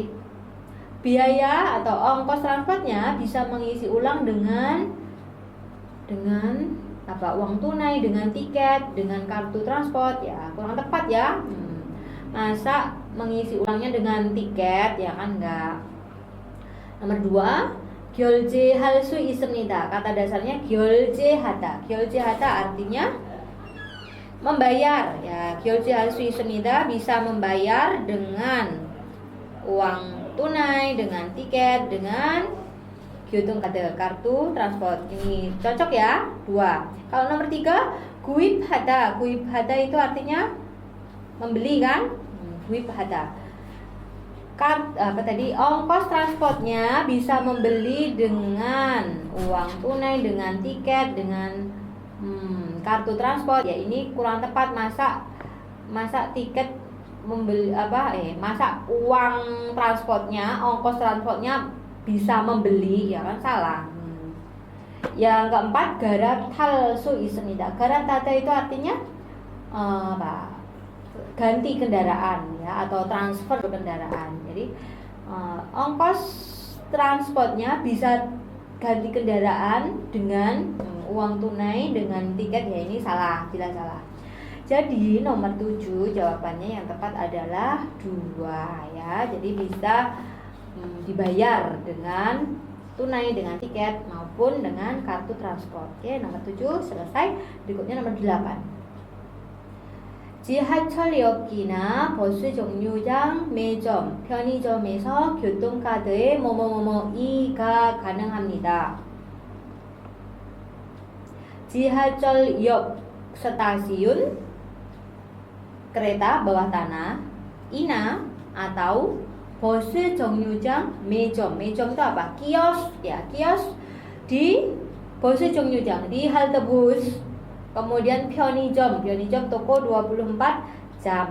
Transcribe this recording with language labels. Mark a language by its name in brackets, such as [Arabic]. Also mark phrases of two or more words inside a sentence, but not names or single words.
[Indonesian] Biaya atau ongkos transportnya bisa mengisi ulang dengan apa? Uang tunai, dengan tiket, dengan kartu transport ya, kurang tepat ya. Masa mengisi ulangnya dengan tiket ya kan enggak. Nomor 2, [Korean] 결제할 수 있습니다. [Indonesian] Kata dasarnya [Korean] 결제하다. 결제하다 [Indonesian] artinya membayar ya. [Korean] 결제할 수 있습니다 [Indonesian] bisa membayar dengan uang tunai, dengan tiket, dengan 교통카드, kartu transport. Ini cocok ya, 2. Kalau nomor 3, 구입하다. 구입하다 itu artinya membeli kan? 구입하다. Apa tadi? Ongkos transportnya bisa membeli dengan uang tunai, dengan tiket, dengan kartu transport. Ya, ini kurang tepat. Masa tiket membeli masa uang transportnya, ongkos transportnya bisa membeli ya kan, salah. Yang keempat, [Korean] 가라탈 수 있습니다. [Indonesian] 가라타다 itu artinya apa? ganti kendaraan ya, atau transfer kendaraan. Jadi ongkos transportnya bisa ganti kendaraan dengan uang tunai, dengan tiket, ya ini salah, jelas salah. Jadi nomor 7 jawabannya yang tepat adalah 2 ya. Jadi bisa dibayar dengan tunai, dengan tiket maupun dengan kartu transport. Oke, nomor 7 selesai. Berikutnya nomor 8. [Korean] 지하철역이나 버스 정류장, 매점, 편의점에서 교통카드에 뭐뭐뭐뭐이가 가능합니다. [Indonesian] 지하철역 stasiun kereta bawah tanah, ina atau bus [Korean] 정류장, 매점. 매점 [Indonesian] itu apa? Kios ya, kios di bus 정류장, di halte bus. Kemudian [Korean] 편의점, 편의점 [Indonesian] toko 24 jam.